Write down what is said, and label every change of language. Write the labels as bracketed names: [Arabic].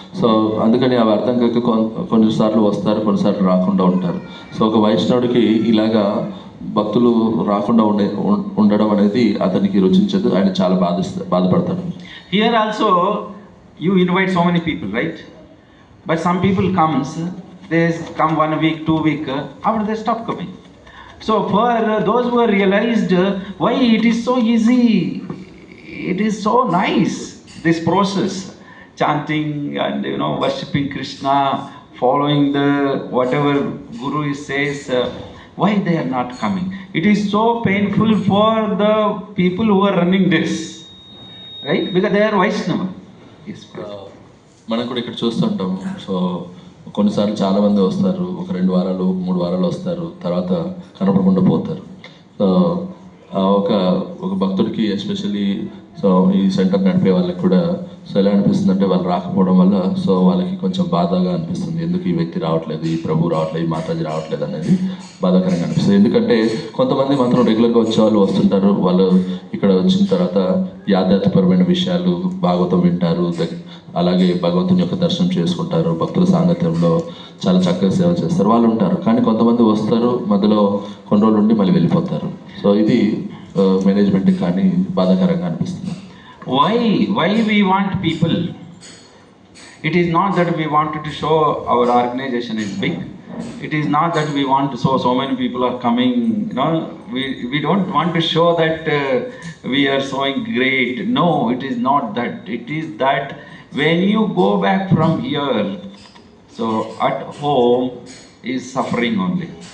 [Telugu] So అందుకని అవి అర్థం కాక కొన్నిసార్లు వస్తారు, కొన్నిసార్లు రాకుండా ఉంటారు. సో ఒక వైష్ణవుడికి ఇలాగా భక్తులు రాకుండా ఉండడం అనేది అతనికి రుచించదు, ఆయన చాలా బాధపడతాడు. [English] Here also you invite so many people, right? But some people comes, they come 1 week, 2 week, after they stop coming. So for those who are realized why it is so easy, it is so nice, this process, chanting and worshipping Krishna, following the whatever Guru says, why they are not coming? It is so painful for the people who are running this, right? Because they are Vaishnava. Yes. [Telugu] మనం కూడా ఇక్కడ చూస్తుంటాము. So కొన్నిసార్లు చాలామంది వస్తారు, ఒక 2 వారాలు 3 వారాలు వస్తారు, తర్వాత కనపడకుండా పోతారు. సో ఒక భక్తుడికి ఎస్పెషల్లీ సో ఈ సెంటర్ నడిపే వాళ్ళకి కూడా సో ఎలా అనిపిస్తుంది అంటే వాళ్ళు రాకపోవడం వల్ల సో వాళ్ళకి కొంచెం బాధగా అనిపిస్తుంది, ఎందుకు ఈ వ్యక్తి రావట్లేదు, ఈ ప్రభు రావట్లేదు, ఈ మాతాజీ రావట్లేదు అనేది బాధాకరంగా అనిపిస్తుంది. ఎందుకంటే కొంతమంది మాత్రం రెగ్యులర్గా వచ్చే వాళ్ళు వస్తుంటారు, వాళ్ళు ఇక్కడ వచ్చిన తర్వాత ఈ ఆధ్యాత్మికపరమైన విషయాలు భాగవతం వింటారు, అలాగే భగవంతుని యొక్క దర్శనం చేసుకుంటారు, భక్తుల సాంగత్యంలో చాలా చక్కగా సేవ చేస్తారు, వాళ్ళు ఉంటారు. కానీ కొంతమంది వస్తారు, మధ్యలో కొన్ని రోజులు ఉండి మళ్ళీ వెళ్ళిపోతారు. సో ఇది మేనేజ్మెంట్కి కానీ బాధాకరంగా అనిపిస్తుంది. [English] Why we want people? It is not that we wanted to show our organization is big. It is not that we want to show so many people are coming. We don't want to show that we are showing great. No, it is not that. It is that when you go back from here, so at home is suffering only.